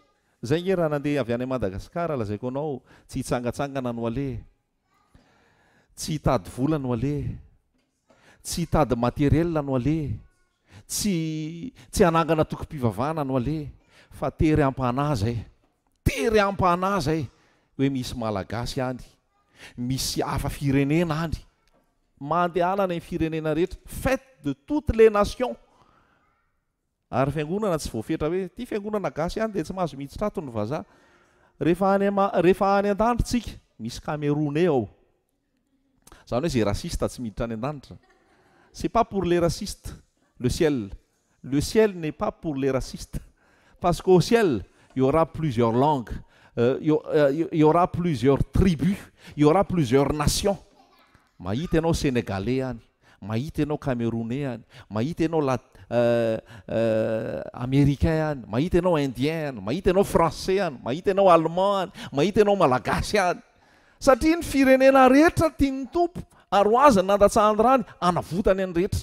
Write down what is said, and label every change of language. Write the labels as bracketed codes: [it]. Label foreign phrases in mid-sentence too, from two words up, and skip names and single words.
[mg] Zay nge raha nandeha avy any Madagasikara, lazaiko anao, tsy hitsangatsangana no aleha, tsy hitady vola no aleha, tsy hitady materiel no aleha, tsy hanangana tokom-pivavahana no aleha, fa tery am-panahy zay, tery am-panahy zay, hoe misy malagasy any, misy hafa firenena any, mandehanana ny firenena rehetra, [fr] fête de toutes les nations. [mg] Ary fiangonana tsy voafetra hoe ty fiangonana gasy any dia tsy mahazo miditra ato ny vazaha. Rehefa any an-danitra tsika, misy Camerounais ao. Zany hoe zay rasiste tsy miditra any an-danitra. [fr] C'est pas pour les racistes le ciel. Le ciel n'est pas pour les racistes. Parce qu'au ciel, il y aura plusieurs langues, il y aura plusieurs tribus, il y aura plusieurs nations. [mg] Mahita ianao Sénégalais any, mahita ianao Camerounais any, mahita ianao américain any, mahita ianao indien any, mahita ianao français any, mahita ianao allemand any, mahita ianao malagasy any. Satria ny firenena rehetra tiany tompo ary hoazany nandatsahany anavotany any rehetra.